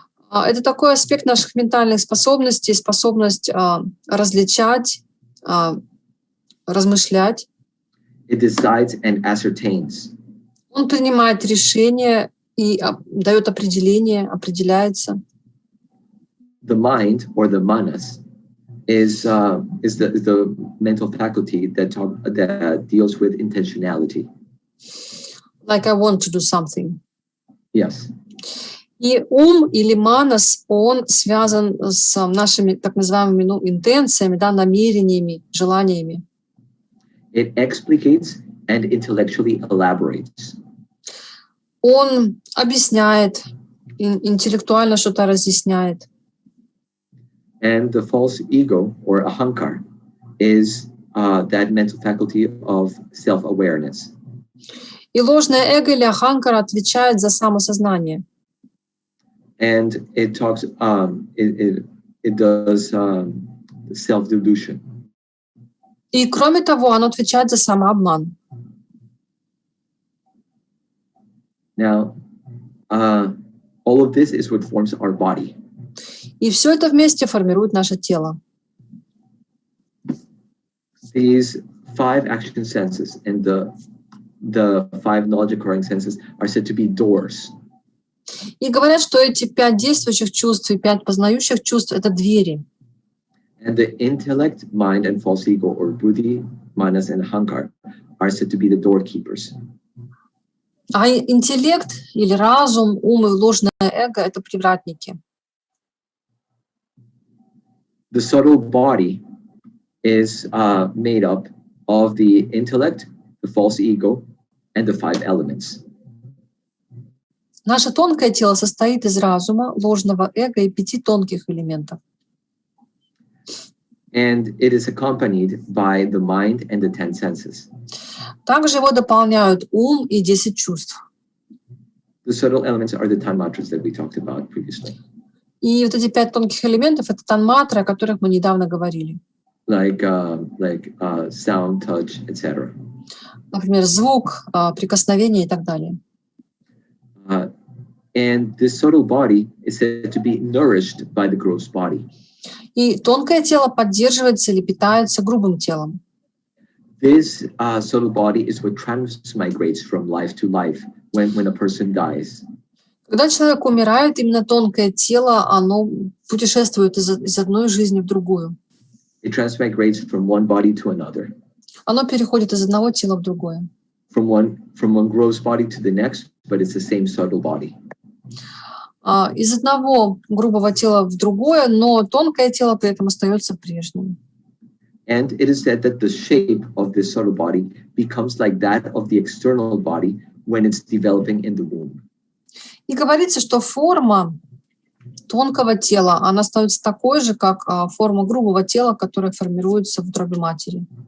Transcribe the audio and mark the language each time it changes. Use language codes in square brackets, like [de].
[ru] Это такой аспект наших ментальных способностей, способность различать, размышлять. [en] It decides and ascertains. [ru] Он принимает решения и дает определение, определяется. [en] The mind or the manas is the mental faculty that deals with intentionality. Like I want to do something. Yes. [ru] И ум или манас, он связан с нашими так называемыми интенциями, да, намерениями, желаниями. [en] It explicates and intellectually elaborates. [ru] Он объясняет, интеллектуально что-то разъясняет. [en] And the false ego or ahankar is that mental faculty of self-awareness. [ru] И ложное эго или аханкара отвечает за самосознание. [en] And it talks, it does self-delusion. [ru] И кроме того, оно отвечает за самообман. [en] Now, all of this is what forms our body. [ru] И все это вместе формирует наше тело. [en] These 5 action senses and the 5 knowledge acquiring senses are said to be doors. [ru] И говорят, что эти 5 действующих чувств и 5 познающих чувств — это двери. [en] And the intellect, mind, and false ego or buddhi manas, and ahankar are said to be the doorkeepers. [ru] А интеллект или разум, ум и ложное эго — это привратники. [en] The subtle body is made up of the intellect, the false ego, and the 5 elements. [ru] Наше тонкое тело состоит из разума, ложного эго и 5 тонких элементов. [en] And it is accompanied by the mind and the 10 senses. [ru] Также его дополняют ум и 10 чувств. [en] The subtle elements are the tан-матры that we talked about previously. [ru] И вот эти 5 тонких элементов — это тан-матры, о которых мы недавно говорили. [en] Like sound, touch, etc. [ru] Например, звук, прикосновение и так далее. [en] And this subtle body is said to be nourished by the gross body. [ru] И тонкое тело поддерживается или питается грубым телом. [en] This subtle body is what transmigrates from life to life when a person dies. [ru] Когда человек умирает, именно тонкое тело, оно путешествует из одной жизни в другую. [en] It transmigrates from one body to another. [ru] Оно переходит из одного тела в другое. [en] From one gross body to the next, but it's the same subtle body. [ru] Из одного грубого тела в другое, но тонкое тело при этом остается прежним. [en] And it is said that the shape of this subtle body becomes like that of the external body when it's developing in the womb. [ru] И говорится, что форма тонкого тела, она становится такой же, как форма грубого тела, которая формируется в утробе матери.